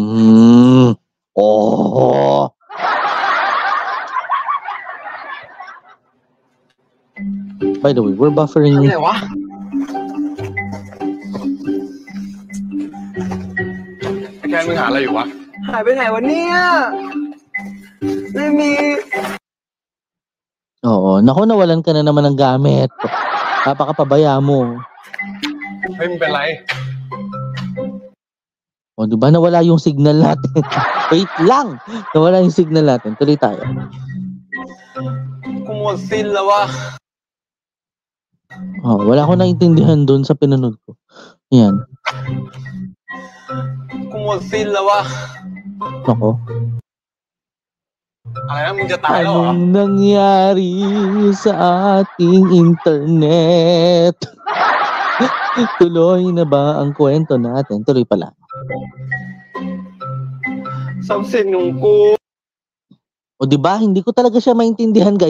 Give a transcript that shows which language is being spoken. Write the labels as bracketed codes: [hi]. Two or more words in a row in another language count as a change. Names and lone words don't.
[en] Oh. By the way, we're buffering. [th] อะไรวะ แกมึงหาอะไรอยู่วะ หายไปไหนวะเนี่ยไม่มี [tl] Oo. Naku, nawalan ka na naman ng gamit. Napakapabaya mo. [th] เฮ้ยมึงเป็นไร [tl] O, di ba nawala yung signal natin? Wait lang! Nawala yung signal natin. Tuloy tayo. [th] กูหมดสิ้นแล้ววะ [tl] Wala akong naintindihan dun sa pinanood ko. Yan. [th] กูหมดสิ้นแล้ววะ [tl] Nako. [th] อะไรนะมึงจะตายแล้วเหรอ [tl] Anong nangyari sa ating internet? Tuloy na ba ang kwento natin? Tuloy pala. [th] ทรัพย์สินของกู [tl] O diba, hindi ko talaga siya maintindihan, guys.